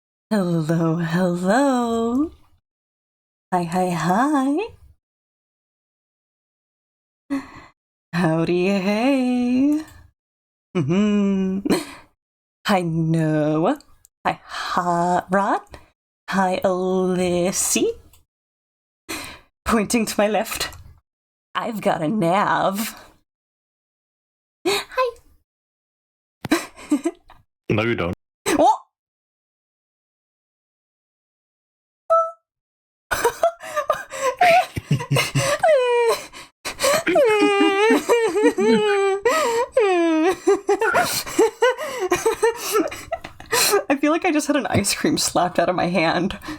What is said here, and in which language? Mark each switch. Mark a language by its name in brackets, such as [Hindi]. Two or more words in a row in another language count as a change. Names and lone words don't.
[English] Hello, hello. Hi, hi, hi. Howdy, hey. Hi, Noah. Hi, Rod. Hi, Alyssy. Pointing to my left. I've got a nav. Hi. No, you don't. What? I feel like I just had an ice cream slapped out of my hand.